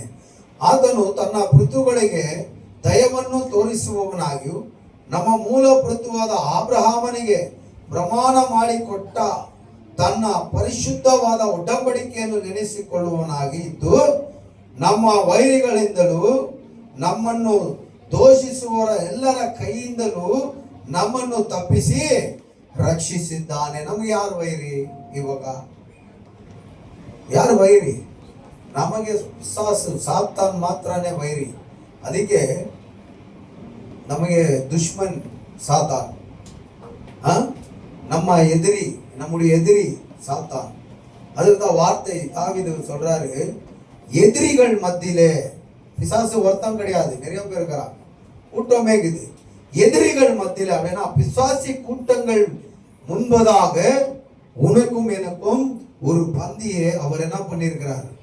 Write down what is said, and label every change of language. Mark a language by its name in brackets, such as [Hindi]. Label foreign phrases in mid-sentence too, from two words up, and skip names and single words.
[Kannada] ಆತನು ತನ್ನ ಪೃಥುಗಳಿಗೆ ದಯವನ್ನು ತೋರಿಸುವವನಾಗಿಯೂ ನಮ್ಮ ಮೂಲ ಪೃಥುವಾದ ಅಬ್ರಹಾಮನಿಗೆ ಪ್ರಮಾಣ ಮಾಡಿಕೊಟ್ಟ ತನ್ನ ಪರಿಶುದ್ಧವಾದ ಒಡಂಬಡಿಕೆಯನ್ನು ನೆನೆಸಿಕೊಳ್ಳುವವನಾಗಿ ಇದ್ದು, ನಮ್ಮ ವೈರಿಗಳಿಂದಲೂ ನಮ್ಮನ್ನು ದೋಷಿಸುವವರ ಎಲ್ಲರ ಕೈಯಿಂದಲೂ ನಮ್ಮನ್ನು ತಪ್ಪಿಸಿ ರಕ್ಷಿಸಿದ್ದಾನೆ. ನಮಗೆ ಯಾರು ವೈರಿ? ಇವಾಗ ಯಾರು ವೈರಿ? ನಮಗೆ ಸಾತಾನ್ ಮಾತ್ರನೇ ವೈರಿ. ಅದಕ್ಕೆ ನಮಗೆ ದುಶ್ಮನ್ ಸಾತಾನ್, [Tamil] நம்ம எதிரி, நம்முடைய எதிரி சாத்தான். அதுதான் வார்த்தை தாவீது சொல்றாரு, எதிரிகள் மத்தியிலே பிசாசு ஒருத்தம் கிடையாது, நிறைய பேர் இருக்கிறான், கூட்டமே இருக்குது. எதிரிகள் மத்தியில அப்படின்னா பிசாசி கூட்டங்கள் முன்பதாக உனக்கும் எனக்கும் ஒரு பந்தியை அவர் என்ன பண்ணியிருக்கிறார்?